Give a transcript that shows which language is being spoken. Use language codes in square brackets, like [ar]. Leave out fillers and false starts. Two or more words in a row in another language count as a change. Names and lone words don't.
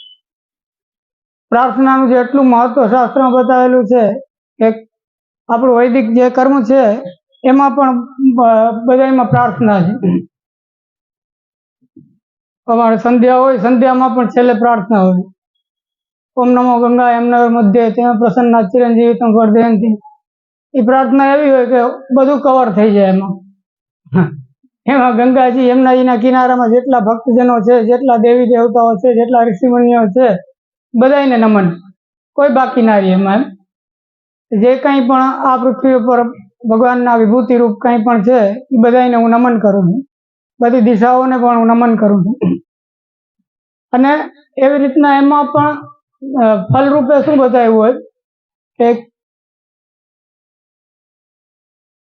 [gu] પ્રાર્થનાનું જે એટલું મહત્વ શાસ્ત્રોમાં બતાવેલું છે કે આપણું વૈદિક જે કર્મ છે એમાં પણ બધાયમાં प्रार्थना છે। અમારે સંધ્યા હોય સંધ્યામાં પણ છેલ્લે प्रार्थना હોય [sa] ओम नमो गंगा यमुना मध्ये तें प्रसन्ना चिरंजीवितं वर्धयन्ति। [gu] એ प्रार्थना એવી હોય કે બધું કવર થઈ જાય એમાં। એમાં ગંગાજી યમુનાજીના કિનારામાં જેટલા ભક્તજનો છે જેટલા દેવી દેવતાઓ છે જેટલા ઋષિમુનિઓ છે બધાયને નમન કોઈ બાકી ના રહે એમાં। જે કઈ પણ આ પૃથ્વી પર ભગવાન વિભૂતિ રૂપ કઈ પણ છે એ બધાને હું નમન કરું છું। બધી દિશાઓને પણ હું નમન કરું છું। અને એવી રીતના એમાં પણ ફળ રૂપે શું બતાવ્યું હોય કે